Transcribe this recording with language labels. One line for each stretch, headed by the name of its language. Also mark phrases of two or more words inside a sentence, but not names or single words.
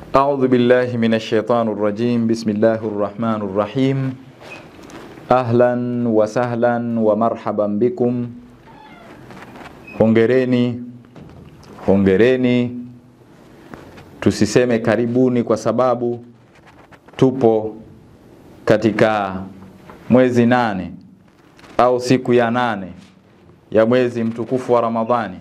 Arabic: أعوذ بالله من الشيطان الرجيم. بسم الله الرحمن الرحيم. أهلا وسهلا ومرحبا بكم.
Swahili: Hongereni. Tusiseme karibuni kwa sababu tupo katika mwezi 8 au siku ya 8 ya mwezi mtukufu wa Ramadhani.